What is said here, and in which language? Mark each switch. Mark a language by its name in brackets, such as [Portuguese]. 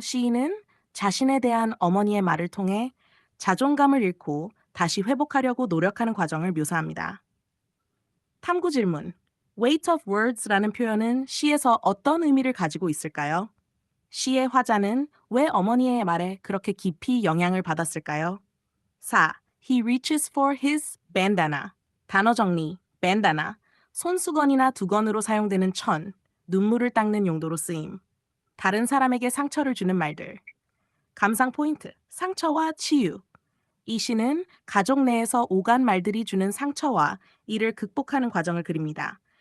[Korean] 시인은 자신에 대한 어머니의 말을 통해 자존감을 잃고 다시 회복하려고 노력하는 과정을 묘사합니다. 탐구 질문. [English] weight of words [Korean] 라는 표현은 시에서 어떤 의미를 가지고 있을까요? 시의 화자는 왜 어머니의 말에 그렇게 깊이 영향을 받았을까요? 4. [English] He reaches for his bandana. [Korean] 단어 정리. bandana. 손수건이나 두건으로 사용되는 천, 눈물을 닦는 용도로 쓰임. 다른 사람에게 상처를 주는 말들. 감상 포인트. 상처와 치유. 이 시는 가족 내에서 오간 말들이 주는 상처와 이를 극복하는 과정을 그립니다.